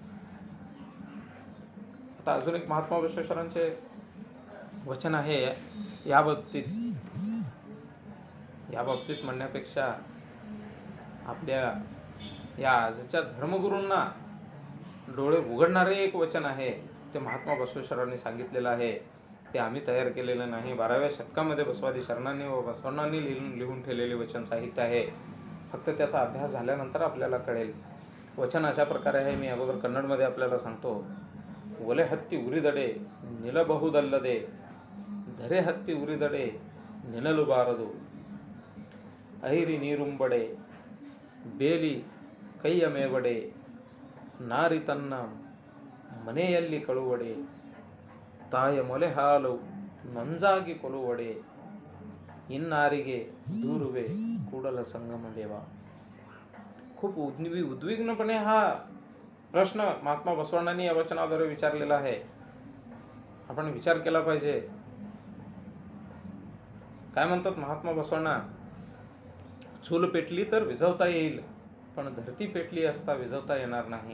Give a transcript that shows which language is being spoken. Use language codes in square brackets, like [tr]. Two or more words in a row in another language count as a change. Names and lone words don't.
[mr] आता अजून एक महात्मा बसवेश्वरांचे वचन आहे याबाबतीत म्हणण्यापेक्षा आपल्या या आजच्या धर्मगुरूंना डोळे उघडणारे एक वचन आहे. ते महात्मा बसवेश्वरांनी सांगितलेलं आहे. ते आम्ही तयार केलेलं नाही. 12व्या शतकामध्ये बसवादी शरणांनी व बसवण्णांनी लिहून ठेवलेले वचन साहित्य आहे. फक्त त्याचा अभ्यास झाल्यानंतर आपल्याला कळेल. वचन अशा प्रकारे आहे. मी अगोदर कन्नडमध्ये आपल्याला सांगतो. [kn] ಒಲೆ ಹತ್ತಿ ಉರಿದಡೆ ನಿಲಬಹುದಲ್ಲದೆ ಧರೆ ಹತ್ತಿ ಉರಿದಡೆ ನಿಲ್ಲಲುಬಾರದು. ಐರಿ ನೀರುಂಬಡೆ ಬೇಲಿ ಕೈಯ ಮೇವಡೆ ನಾರಿ ತನ್ನ ಮನೆಯಲ್ಲಿ ಕಳುವಡೆ ತಾಯ ಮೊಲೆ ಹಾಲು ನಂಜಾಗಿ ಕೊಲುವಡೆ ಇನ್ನಾರಿಗೆ दूरवे ಕೂಡಲ संगम देवा. [mr] खूप उद्विग्नपणे हा प्रश्न महात्मा बसवण्णांनी या वचनाद्वारे विचारलेला आहे. आपण विचार केला पाहिजे. काय म्हणतात महात्मा बसवण्णा? चूल पेटली तर विझवता येईल, पण धरती पेटली असता विझवता येणार नाही.